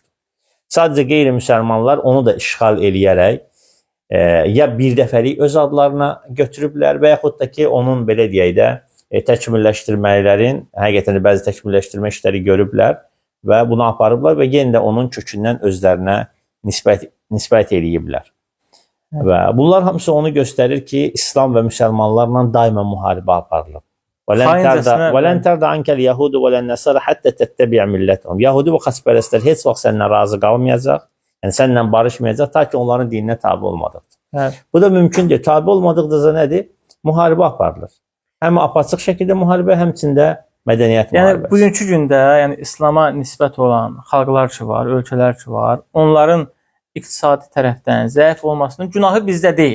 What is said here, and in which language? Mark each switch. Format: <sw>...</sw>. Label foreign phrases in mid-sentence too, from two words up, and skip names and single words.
<az>Sadəcə qeyri-müsəlmanlar onu da işğal eləyərək ya bir dəfəlik öz adlarına götürüblər və yaxud da ki, onun belə deyək də təkmilləşdirmələrin, həqiqətən bəzi təkmilləşdirmə işləri görüblər və bunu aparıblar və yenə də onun kökündən özlərinə nisbət eləyiblər. Və bunlar hamısı onu göstərir ki, İslam və müsəlmanlarla daima müharibə aparılıb.</az> <ar>وَلَنْ تَرْدَ عَنْكَ الْيَهُودُ وَلَنَّسَرَ حَتَّى تَتَّبِعَ مِلَّتَهُمْ.</ar> <az>Yahudi və xaçpərəstlər heç vaxt səndən razı qalmayacaq, yəni səndən barışmayacaq, ta ki onların dininə tabi olmadıqdır. Bu da mümkündür. Tabi olmadıqdır nədir? Müharibə aparılır. Həm apaçıq şəkildə müharibə, həmçində mədəniyyət müharibəsi. Yəni bugünkü gündə yəni İslama nisbət olan xalqlar ki var, ölkələr ki var, onların iqtisadi tərəfdən zəif olmasının günahı bizdə deyil.</az>